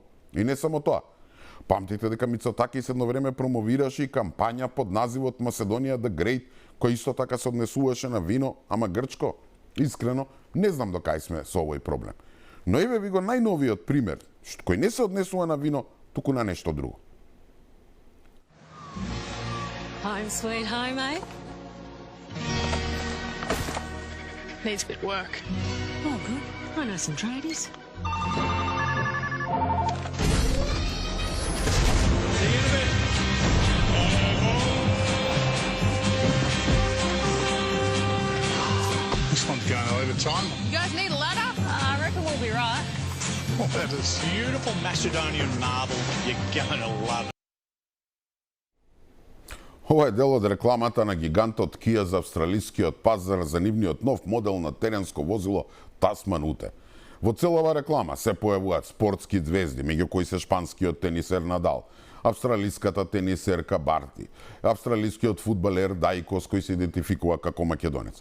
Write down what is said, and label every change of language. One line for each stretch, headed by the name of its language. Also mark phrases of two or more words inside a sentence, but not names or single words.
Macedonian: И не само тоа. Памтите дека Мицотакис едно време промовираше и кампања под називот Macedоnia the Great, која исто така се однесуваше на вино, ама грчко. Искрено, не знам до кај сме со овој проблем. Но еве ви го најновиот пример, кој не се однесува на вино, туку на нешто друго.
English: Home sweet home, eh? Needs a bit of work. Oh, good. I know some tradies. This one's going a little time. You guys need a ladder? I reckon we'll be right. Oh, that is Beautiful Macedonian marble. You're going to love it.
Macedonian: Ова е дел од рекламата на гигантот Kia за австралискиот пазар за нивниот нов модел на теренско возило Tasman Ute. Во целава реклама се појавуваат спортски звезди, меѓу кои се шпанскиот тенисер Надал, австралиската тенисерка Барти, австралискиот фудбалер Дајкос кој се идентификува како македонец.